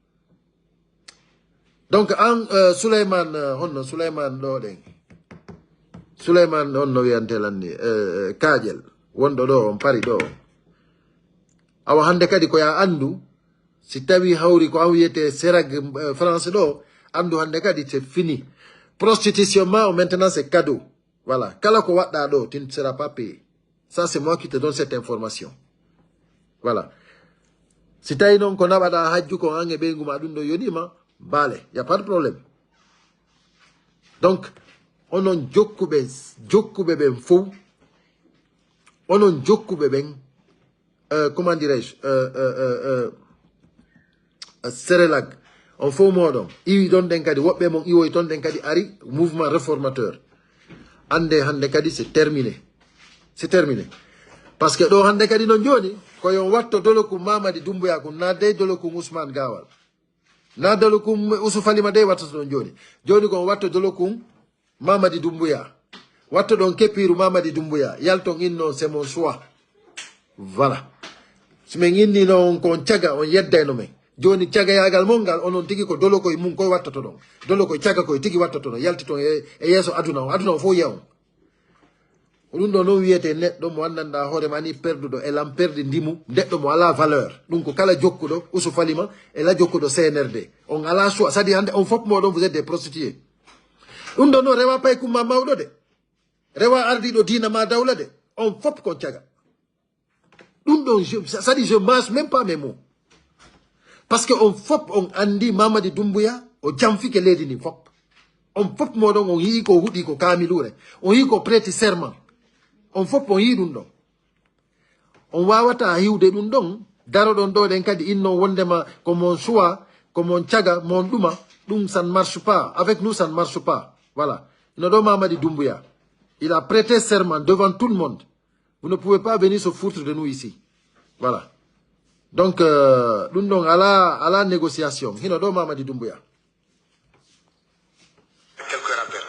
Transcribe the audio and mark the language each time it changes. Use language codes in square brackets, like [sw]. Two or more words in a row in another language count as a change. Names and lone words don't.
[ff] donc an Souleymane honno Souleymane ɗo ɗen Souleymane on no wiyantelanni Kadiel wonɗo ɗo on pari ɗo awa hande kadi koya andu si tawi hawri ko an wiyete Seraga France ɗo andu hande kadi [fr] c'est fini prostitution [ff] ma [fr] maintenant c'est cadeau voilà [ff] kala ko waɗɗa ɗo [fr] tu ne seras pas payé ça c'est moi qui te donne cette information voilà [ff] si tawi noon ko naɓaɗa hajju ko an e ɓeygu ma ɗum ɗo yonima baale [fr] y a pas de problème [ff] donc onon jokkuɓe ɓen fof onon jokkuɓe ɓen [fr] comment dirais-je [ff] Serelag on fof moɗon iwi ɗon ɗen kadi woɓɓe mon iwoy ton ɗen kadi ari [fr] mouvement réformateur [ff] ande hande kadi [fr] c'est terminé par ce que [ff] ɗo hande kadi non joni koyon watto dolokum Mamadi Doumbouya kum na dey dolokum Ousmane Gawal na dolokum Ousou Falima dey wattata ɗon joni kon watto dolokum Mamadi Doumbouya watto ɗon keppiru Mamadi Doumbouya yalton innon [fr] c'est mon choix voilà [ff] simin inni noon kon caga on yeddayno men joni cagayagal mon ngal onon tigi ko dolo koye mum koye wattato ɗon dolo koye caga koye tigi wattato ɗon yalti ton e yeeso aduna o fof yiya on ɗum ɗo noon wiyete neɗɗo mo anndanɗa hoorema ni perduɗo elan perdi ndimu neɗɗo mo ala valeur ɗum ko kala jokkuɗo Ousou Falima ela jokkuɗo CNRD on ala choix [fr] c'est à dire [ff] hande on fof moɗon [fr] vous êtes des prostitués [ff] ɗum ɗo noon rewa pay kumma mawɗo de rewa ardiɗo dina ma dawla de on fof kon caga ɗum ɗon [fr] c'est à dire je mange même pas mes mots parce que [ff] on fof on andi Mamadi Doumbouya o jamfike leydi ndi fof on fop modon on yi ko hudi ko kamilure on yi ko [fr] prêter serment [ff] on fop on yi dum don on wawata hiwde dum don daro don do den kadi inno wondema ko mon choix ko mon tiaga mon duma dum [fr] ça ne marche pas avec nous ça ne marche pas voilà [ff] no do [fr] Mamadi Doumbouya il a prêté serment devant tout le monde vous ne pouvez pas venir se foutre de nous ici voilà donc [ff] dum don [fr] à la négociation [ff] hino do [fr] Mamadi Doumbouya. Quelques rappels.